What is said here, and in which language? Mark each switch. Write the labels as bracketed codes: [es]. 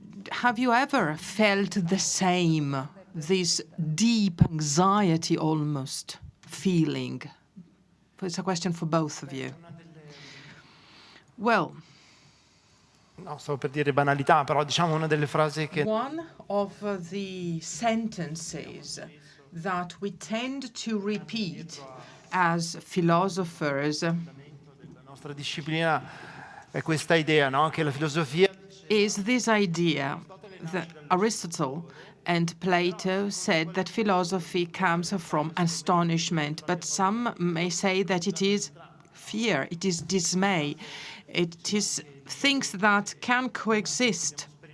[en] Have you ever felt the same, this deep anxiety almost feeling? It's a question for both of you. Well, [it] no, stavo per dire banalità, però diciamo una delle frasi che... [en] One of the sentences that we tend to repeat as philosophers [it] La nostra disciplina è questa idea, no? Che la filosofia [en] is this idea that Aristotle and Plato said that philosophy comes from astonishment, but some may say that it is fear, it is dismay, it is things that can coexist.